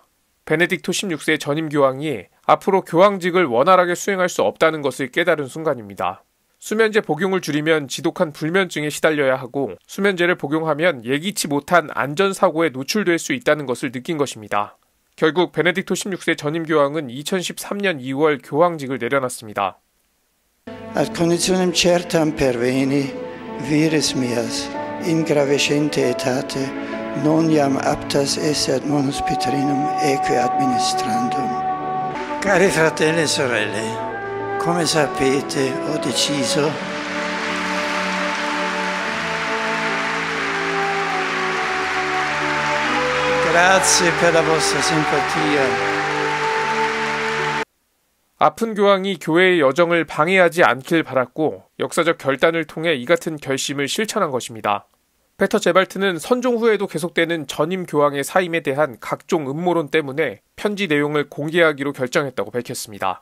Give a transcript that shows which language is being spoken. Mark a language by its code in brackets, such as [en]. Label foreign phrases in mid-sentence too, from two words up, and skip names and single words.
[ko] 베네딕토 16세 전임 교황이 앞으로 교황직을 원활하게 수행할 수 없다는 것을 깨달은 순간입니다. 수면제 복용을 줄이면 지독한 불면증에 시달려야 하고 수면제를 복용하면 예기치 못한 안전사고에 노출될 수 있다는 것을 느낀 것입니다. 결국 베네딕토 16세 전임 교황은 2013년 2월 교황직을 내려놨습니다. [la] Ad conditionem certam perveni vires meas in gravescente etate non iam aptas esse ad monus Petrinum eque administrandum. [it] Cari fratelli e sorelle, come sapete, ho deciso Grazie per la vostra simpatia. [ko] 아픈 교황이 교회의 여정을 방해하지 않길 바랐고 역사적 결단을 통해 이 같은 결심을 실천한 것입니다. 페터 제발트는 선종 후에도 계속되는 전임 교황의 사임에 대한 각종 음모론 때문에 편지 내용을 공개하기로 결정했다고 밝혔습니다.